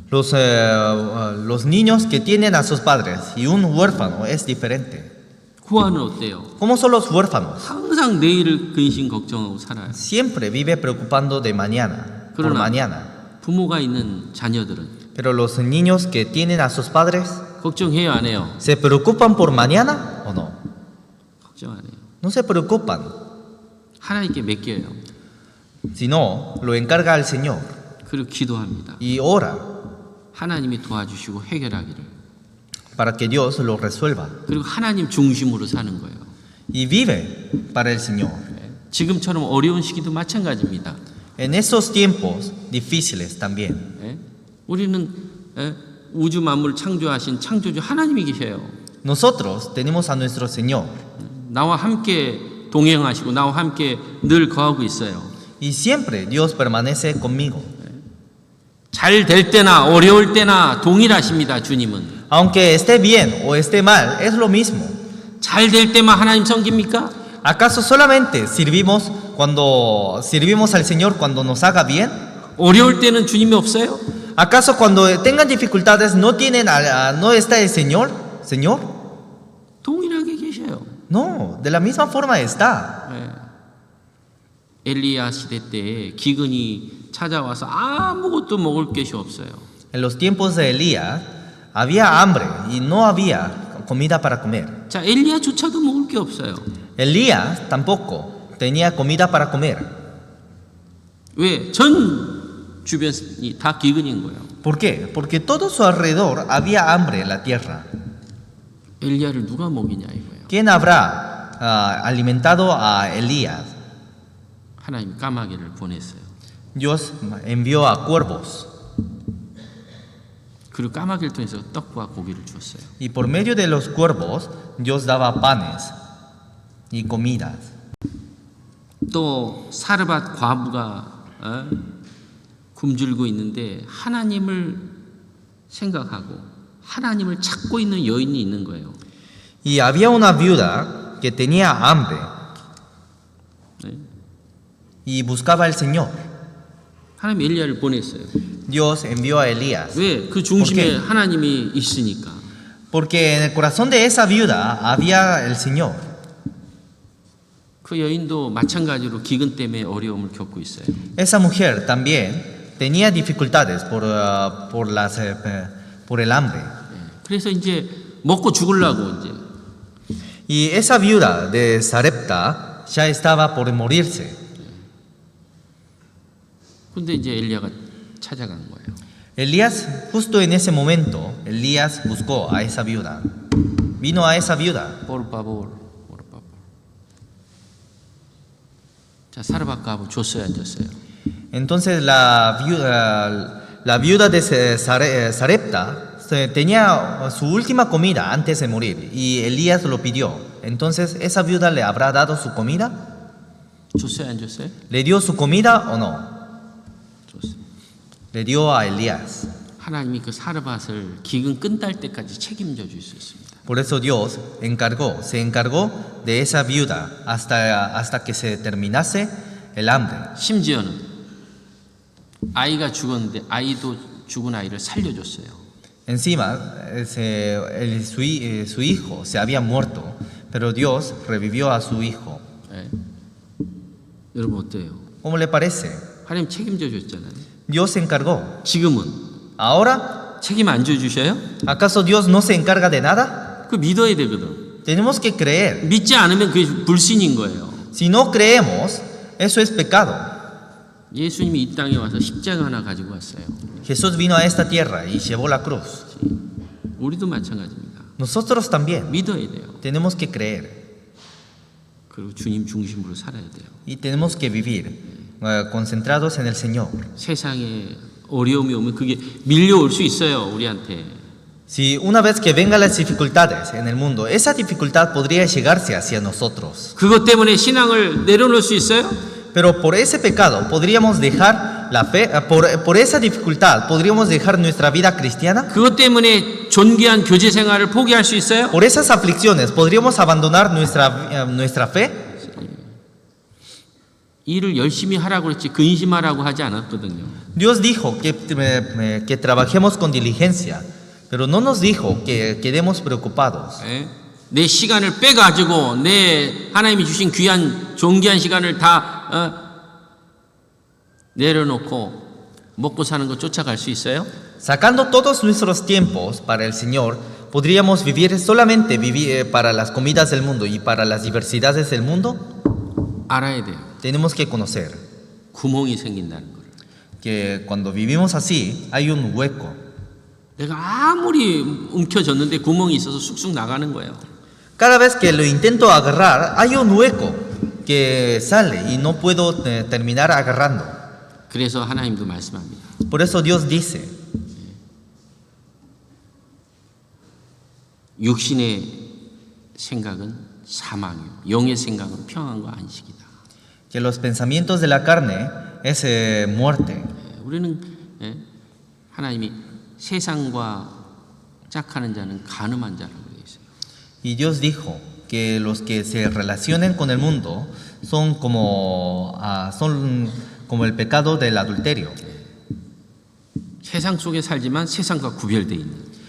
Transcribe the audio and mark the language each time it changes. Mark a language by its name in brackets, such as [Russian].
[Spanish] Los niños que tienen a sus padres y un huérfano es diferente. [Korean] 고아는 어때요? [Spanish] ¿Cómo son los huérfanos? [Korean] 항상 내일을 근심 걱정하고 살아요. [Spanish] Siempre vive preocupando de mañana, por [Korean] 그러나 [Spanish] mañana. [Korean] 부모가 있는 자녀들은 [Spanish] Pero los niños que tienen a sus padres, [Korean] 걱정해요, 안 해요? [Spanish] ¿se preocupan por mañana o no? [Korean] 걱정 안 해요. [Spanish] No se preocupan. [Korean] 하나님께 맡겨요. [Spanish] Si no, lo encarga al Señor [Korean] 그리고 기도합니다. [Spanish] y ora [Korean] 하나님이 도와주시고 해결하기를. [Spanish] para que Dios lo resuelva. [Korean] 그리고 하나님 중심으로 사는 거예요. [Spanish] Y vive para el Señor. [Korean] 지금처럼 어려운 시기도 마찬가지입니다. [Spanish] En estos tiempos difíciles también, [Korean] 예? 우리는 우주 만물 창조하신 창조주 하나님이 계셔요. [Spanish] nosotros tenemos a nuestro Señor [Korean] 나와 함께 동행하시고 나와 함께 늘 거하고 있어요. [Spanish] y siempre Dios permanece conmigo. [Korean] 잘 될 때나 어려울 때나 동일하십니다. 주님은. [Spanish] Aunque esté bien o esté mal, es lo mismo. [Korean] 잘 될 때만 하나님 섬깁니까? [Spanish] ¿Acaso solamente servimos al Señor cuando nos haga bien? [Korean] 어려울 때는 주님이 없어요? [Spanish] ¿Acaso cuando tengan dificultades no no está el Señor? ¿Señor? [Korean] 동일하게 계셔요. [Spanish] No, de la misma forma está. [Korean] 엘리야 시대 때 기근이 찾아와서 아무것도 먹을 것이 없어요. [Spanish] En los tiempos de Elías había hambre y no había comida para comer. [Korean] 자, 엘리야조차도 먹을 게 없어요. [Spanish] Elías tampoco tenía comida para comer. [Korean] 왜? 전 주변이 다 기근인 거예요. [Spanish] ¿Por qué? Porque todo su alrededor había hambre en la tierra. [Korean] 엘리야를 누가 먹이냐 이거예요. [Spanish] ¿Quién habrá alimentado a Elías? [Korean] 하나님 까마귀를 보냈어요. [Spanish] Dios envió a cuervos [Korean] 그리고 까마귀를 통해서 떡과 고기를 주었어요. [Spanish] y por medio de los cuervos Dios daba panes y comidas. [Korean] 또 사르밧 과부가 굶주리고 있는데 하나님을 생각하고 하나님을 찾고 있는 여인이 있는 거예요. [Spanish] Y había una viuda que tenía hambre [Korean] 네. [Spanish] y buscaba al Señor. [Korean] 하나님 엘리야를 보냈어요. [Spanish] Dios envió a Elías. [Korean] 왜? 그 중심에 [Spanish] ¿Por qué? [Korean] 하나님이 있으니까. [Spanish] Porque en el corazón de esa viuda había el Señor. [Korean] 그 여인도 마찬가지로 기근 때문에 어려움을 겪고 있어요. [Spanish] Esa mujer también tenía dificultades por el hambre. [Korean] 그래서 이제 먹고 죽으려고 이제 [Spanish] Y esa viuda de Sarepta ya estaba por morirse. [Korean] 근데 이제 엘리야가 찾아간 거예요. [Spanish] Elías, justo en ese momento, Elías buscó a esa viuda. Vino a esa viuda. por favor. [Korean] 자, 사르밧 과부 줬어요, 안 줬어요? [Spanish] Entonces la viuda de Sarepta tenía su última comida antes de morir y Elías lo pidió. Entonces, ¿esa viuda le habrá dado su comida? [Korean] 줬어요, 안 줬어요? [Spanish] ¿Le dio su comida o no? [Korean] 줬어요. [Spanish] Le dio a Elías. [Korean] 하나님이 그 사르밧을 기근 끝날 때까지 책임져 줄 수 있습니다. [Spanish] Por eso Dios se encargó de esa viuda hasta que se terminase el hambre. [Korean] 심지어는 아이가 죽었는데 아이도 죽은 아이를 살려줬어요. [Spanish] Encima, su hijo se había muerto, pero Dios revivió a su hijo. [Korean] 네. 여러분 어때요? [Spanish] ¿Cómo le parece? [Korean] 하나님 책임져 줬잖아요. [Spanish] Dios se encargó. [Korean] 지금은 [Spanish] Ahora, [Korean] 책임 안 져주셔요? [Spanish] ¿acaso Dios no se encarga de nada? [Korean] 그 믿어야 되거든. [Spanish] Tenemos que creer. [Korean] 믿지 않으면 그게 불신인 거예요. [Spanish] Si no creemos, eso es pecado. [Korean] 예수님이 이 땅에 와서 십자가 하나 가지고 왔어요. [Spanish] Jesús vino a esta tierra y llevó la cruz. [Korean] 우리도 마찬가지입니다. [Spanish] Nosotros también [Korean] 믿어야 돼요. [Spanish] tenemos que creer [Korean] 그리고 주님 중심으로 살아야 돼요. [Spanish] y tenemos que vivir concentrados en el Señor. [Korean] 세상에 어려움이 오면 그게 밀려올 수 있어요, 우리한테. [Spanish] Si una vez que vengan las dificultades en el mundo, esa dificultad podría llegarse hacia nosotros. [Korean] 그것 때문에 신앙을 내려놓을 수 있어요? [Spanish] Pero por ese pecado podríamos dejar la fe, por esa dificultad podríamos dejar nuestra vida cristiana. [Korean] 그것 때문에 존귀한 교제 생활을 포기할 수 있어요? [Spanish] Por esas aflicciones podríamos abandonar nuestra fe. [Korean] 일을 열심히 하라고 그랬지 근심하라고 하지 않았거든요. [Spanish] Dios dijo que trabajemos con diligencia, pero no nos dijo que quedemos preocupados. [Korean] 예? 내 시간을 빼가지고 내 하나님이 주신 귀한 존귀한 시간을 다 내려놓고 먹고 사는 거 쫓아갈 수 있어요? [Spanish] Sacando todos nuestros tiempos para el Señor, podríamos vivir solamente para las comidas del mundo y para las diversidades del mundo. [Korean] 알아야 돼요. [Spanish] tenemos que conocer [Korean] 구멍이 생긴다는 거를. [Spanish] que cuando vivimos así hay un hueco. [Korean] 내가 아무리 움켜졌는데 구멍이 있어서 쑥쑥 나가는 거예요. [Spanish] Cada vez que lo intento agarrar, hay un hueco que sale y no puedo terminar agarrando. [Korean] 그래서 하나님도 말씀합니다. [Spanish] Por eso Dios dice, [Korean] 육신의 생각은 사망이요, 영의 생각은 평안과 안식이다. [Spanish] que los pensamientos de la carne es muerte. [Korean] 우리는 하나님이 세상과 짝하는 자는 간음한 자라고 되어 있어요. [Spanish] Y Dios dijo que los que se relacionen con el mundo son como el pecado del adulterio. [Korean] 세상 속에 살지만 세상과 구별되어 있는.